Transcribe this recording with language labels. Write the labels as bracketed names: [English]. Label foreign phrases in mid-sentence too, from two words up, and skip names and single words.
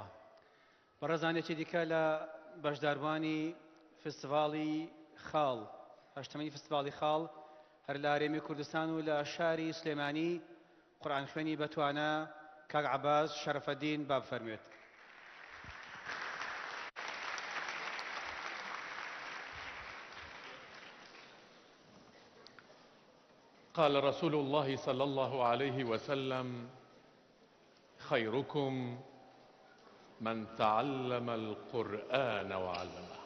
[Central Kurdish] بەڕێزانێکی دیکە لە بەشداروانی فستیڤاڵی خاڵ، هەشتمەنی فستیڤاڵی خاڵ هەر لە هەرێمی کوردستان و لە شاری سلێمانی قورئان خوێنی بەتوانە کاک عەباس شەرەفەدین با بفەرموێت. [Arabic] قال رسول الله صلى الله عليه وسلم: خيركم من تعلم القرآن وعلمه.